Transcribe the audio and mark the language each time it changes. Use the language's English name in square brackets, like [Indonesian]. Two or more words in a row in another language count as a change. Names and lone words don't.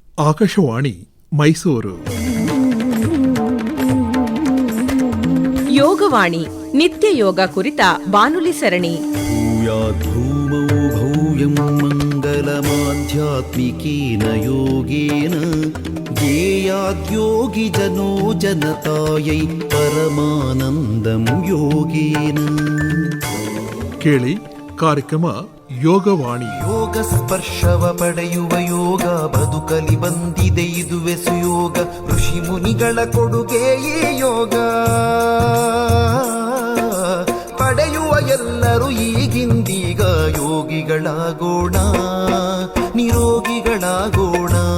[Kannada] ಆಕಾಶವಾಣಿ ಮೈಸೂರು. ಯೋಗವಾಣಿ ನಿತ್ಯ ಯೋಗ ಕುರಿತ ಬಾನುಲಿ ಸರಣಿ. [Sanskrit] ಭೂಯಾದ್ಭೂಮೌ ಭವ್ಯಂ ಮಂಗಲಮಾಧ್ಯಾತ್ಮಿಕೇನ ಯೋಗೇನ ಧ್ಯೇಯಾದ್ಯೋಗಿ ಜನೋ ಜನತಾಯೈ ಪರಮಾನಂದಂ ಯೋಗೇನ. [Kannada] ಕೇಳಿ ಕಾರ್ಯಕ್ರಮ ಯೋಗವಾಣಿ. ಯೋಗ ಸ್ಪರ್ಶವ ಪಡೆಯುವ ಯೋಗ ಬದುಕಲಿ ಬಂದಿದೆ ಇದುವೆ ಸುಯೋಗ. ಋಷಿ ಮುನಿಗಳ ಕೊಡುಗೆಯೇ ಯೋಗ ಪಡೆಯುವ ಎಲ್ಲರೂ ಈಗಿಂದೀಗ ಯೋಗಿಗಳಾಗೋಣ, ನಿರೋಗಿಗಳಾಗೋಣ.